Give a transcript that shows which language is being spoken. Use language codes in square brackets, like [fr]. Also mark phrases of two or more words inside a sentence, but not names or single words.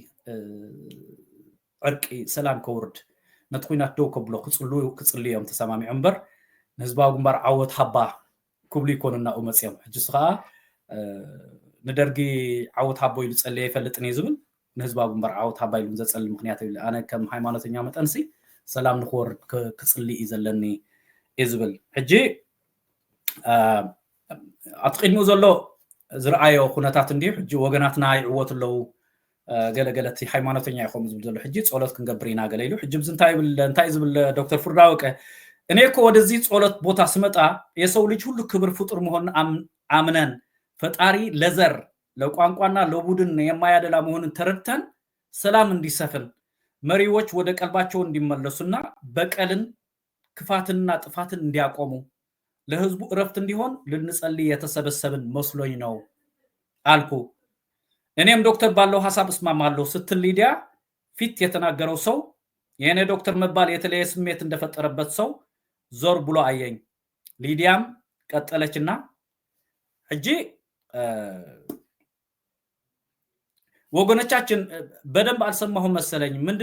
[ti] ዕርቂ ሰላም ከውርድ ነቲ ኩናት ደው ከብሎ ክፅልዮም ተሰማሚዖም እምበር ንህዝባዊ ግንባር ዓወት ሃባ ክብሉ ይኮኑ እናኡ መፅዮም ሕጂስ ከዓ ንደርጊ ዓወት ሃቦ ኢሉ ፀለየ ይፈልጥን እዩ ዝብል ንህዝባዊ ግንባር ዓወት ሃባ ኢሉ ዘፀሊ ምክንያት ይብል ኣነ ከም ሃይማኖተኛ መጠንሲ ሰላም ንክወርድ ክፅሊ እዩ ዘለኒ እዩ ዝብል ሕጂ ኣብቲ ቅድሚኡ ዘሎ ዝረኣዮ ኩነታት እንዲሁ ሕጂ ወገናትና ይዕወት ኣለዉ ገለገለቲ ሃይማኖተኛ ይኾም ዝብል ዘሎ ሕጂ ፀሎት ክንገብር ኢና ገለ ኢሉ ሕጂ እንታይ ዝብል [am] ዶክተር ፍርዳወቀ እኔ እኮ ወደዚህ ጸሎት ቦታ ስመጣ የሰው ልጅ ሁሉ ክብር ፍጡር መሆኑን አምነን ፈጣሪ ለዘር ለቋንቋና ለቡድን የማያደላ መሆኑን ተረድተን ሰላም እንዲሰፍን መሪዎች ወደ ቀልባቸው እንዲመለሱና በቀልን ክፋትንና ጥፋትን እንዲያቆሙ ለህዝቡ እረፍት እንዲሆን ልንጸልይ የተሰበሰብን መስሎኝ ነው አልኩ። እኔም ዶክተር ባለው ሐሳብ እስማማለሁ ስትል ሊድያ ፊት የተናገረው ሰው የኔ ዶክተር መባል የተለየ ስሜት እንደፈጠረበት ሰው ዞር ብሎ አየኝ። ሊድያም ቀጠለችና እጂ ወገኖቻችን በደንብ አልሰማሁም መሰለኝ